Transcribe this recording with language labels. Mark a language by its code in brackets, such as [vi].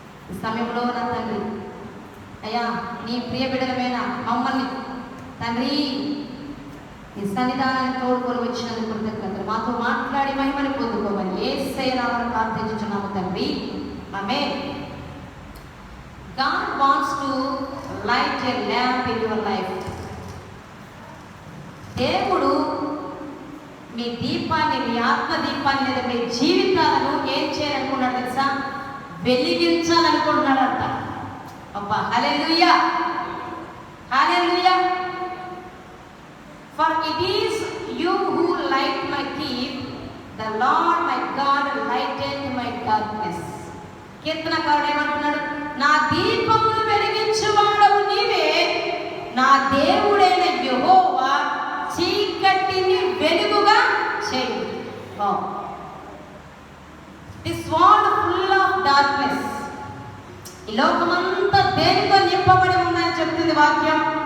[te] ఈ సమయంలో నా తండ్రి అయ్యా, నీ ప్రియ బిడ్డలమైన మమ్మల్ని తండ్రి ఈ సన్నిధానాన్ని తోడుకొని వచ్చినందుకు కృతజ్ఞతలు. మాతో మాట్లాడి మహిమని పొందుకోమని యేసయ్య నామమున ప్రార్థించుచున్నాము తండ్రి, ఆమేన్. [en] God wants to light a lamp in your life. [te] దేవుడు మీ దీపాన్ని, మీ ఆత్మ దీపాన్ని లేదా మీ జీవితాలను ఏం చేయాలనుకున్నాడు తెలుసా? వెలిగించాలనుకుంటున్నాడంట. అబ్బా, హల్లెలూయా, హల్లెలూయా. [en] For it is you who light my keep, the Lord my God lightened my darkness. [te] కీర్తనకారుడు ఏమంటున్నాడు? నా దీపమును వెలిగించువాడవు నీవే, నా దేవుడైన యెహోవా చీకటి చీకటిని వెలుగుగా చేయి. [en] This world full of darkness. [te] ఈ లోకమంతా దేనితో నింపబడి ఉందని చెప్తుంది వాక్యం?